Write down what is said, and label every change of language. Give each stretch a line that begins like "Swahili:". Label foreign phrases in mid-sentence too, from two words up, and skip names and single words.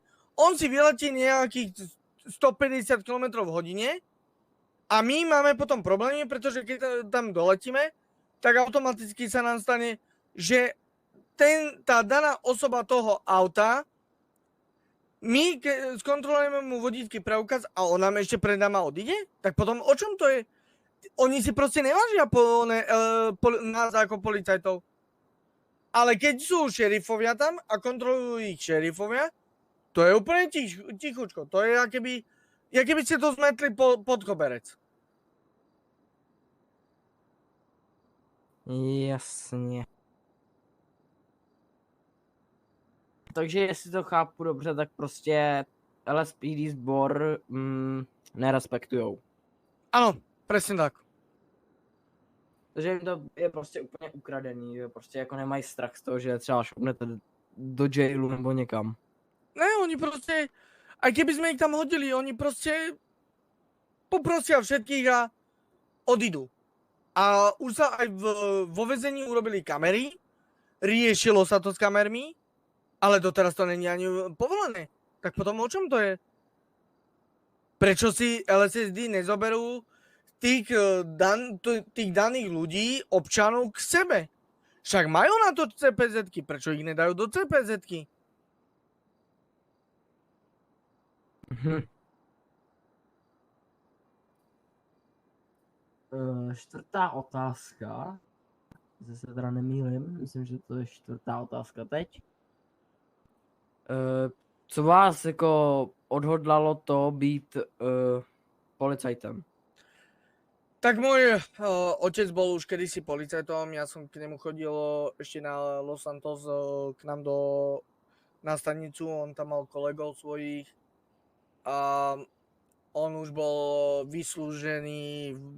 Slovak: On si vyletí nejakých 150 km v hodine a my máme potom problémy, pretože keď tam doletíme, tak automaticky sa nám stane, že tá daná osoba toho auta, my skontrolujeme mu vodičský preukaz a on nám ešte pred náma odíde? Tak potom o čom to je? Oni si proste nevážia nás ako policajtov. Ale keď sú šerifovia tam a kontrolujú ich šerifovia, to je úplne tichučko. To je, keby ste to zmetli pod koberec.
Czech: Jasně. Takže jestli to chápu dobře, tak prostě LSPD sbor nerespektujou.
Slovak: Ano, presne tak.
Czech: Takže jim to je prostě úplně ukradený, že prostě jako nemají strach z toho, že třeba šupnete do jailu nebo někam. Ne,
Slovak: oni proste, aj keby sme ich tam hodili, oni proste poprosia všetkých a odídu. A už sa aj vo väzení urobili kamery, riešilo sa to s kamermi, ale doteraz to není ani povolené. Tak potom o čom to je? Prečo si LSD nezoberú tých daných ľudí, občanov k sebe? Však majú na to CPZ-ky, prečo ich nedajú do CPZ-ky?
Czech: Čtvrtá otázka. Se teda nemýlim, myslím, že to je čtvrtá otázka teď. Co vás jako odhodlalo to být policajtem?
Slovak: Tak môj otec bol už kedysi policajtom, ja som k nemu chodil ešte na Los Santos k nám na stanicu, on tam mal kolegov svojich a on už bol vyslúžený